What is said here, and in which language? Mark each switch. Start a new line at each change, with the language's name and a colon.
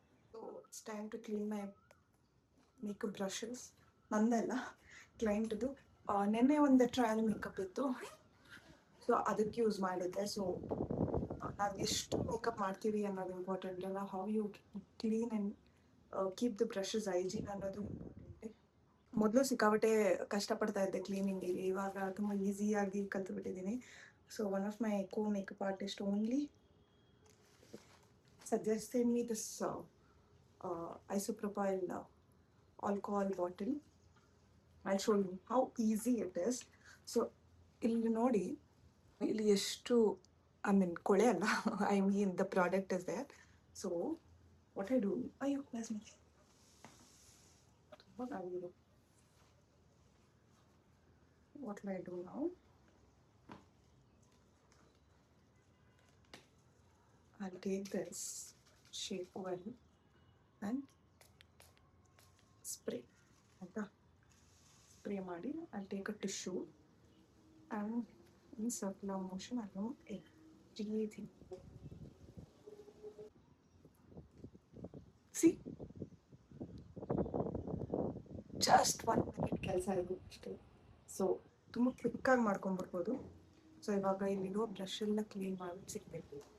English: So it's time to clean my makeup brushes.
Kannada: ನಂದಲ್ಲ, ಕ್ಲೈಂಟ್ದು. ನೆನ್ನೆ ಒಂದು trial makeup ಇತ್ತು, so ಅದಕ್ಕೆ ಯೂಸ್ ಮಾಡಿದ್ದೆ. ಸೊ ನಾವು ಎಷ್ಟು ಮೇಕಪ್ ಮಾಡ್ತೀವಿ ಅನ್ನೋದು ಇಂಪಾರ್ಟೆಂಟ್ ಅಲ್ಲ,
English: how you clean and keep the brushes hygiene
Kannada: ಅನ್ನೋದು ಇಂಪಾರ್ಟೆಂಟ್. ಮೊದಲು ಸಿಕ್ಕಾಪಟ್ಟೆ ಕಷ್ಟಪಡ್ತಾ ಇದ್ದೆ ಕ್ಲೀನಿಂಗಿಗೆ, ಇವಾಗ ತುಂಬ ಈಸಿಯಾಗಿ ಕಲ್ತ್ಬಿಟ್ಟಿದ್ದೀನಿ.
English: So one of my co makeup artist only suggested me this isopropyl alcohol bottle. I'll show you how easy it is. So
Kannada: ಇಲ್ಲಿ ನೋಡಿ, ಇಲ್ಲಿ ಎಷ್ಟು,
English: I mean ಕೊಳೆ ಅಲ್ಲ, I mean the product is there. So what I do,
Kannada: ಅಯ್ಯೋ ತುಂಬ ಆಗಿರು.
English: what will I do now? I'll take this shea oil and spray.
Kannada: ಆಯಿತಾ, spray ಮಾಡಿ
English: I'll take a tissue and in circular motion I'll do everything. See, just 1 minute
Kannada: ಕೆಲಸ ಆಯಿತು ಅಷ್ಟೇ. So ತುಂಬ ಕ್ವಿಕ್ಕಾಗಿ ಮಾಡ್ಕೊಂಡ್ಬರ್ಬೋದು. So ಇವಾಗ ಇಲ್ಲಿರೋ ಬ್ರಷ್ ಎಲ್ಲ ಕ್ಲೀನ್ ಮಾಡಿ ಸಿಗಬೇಕು.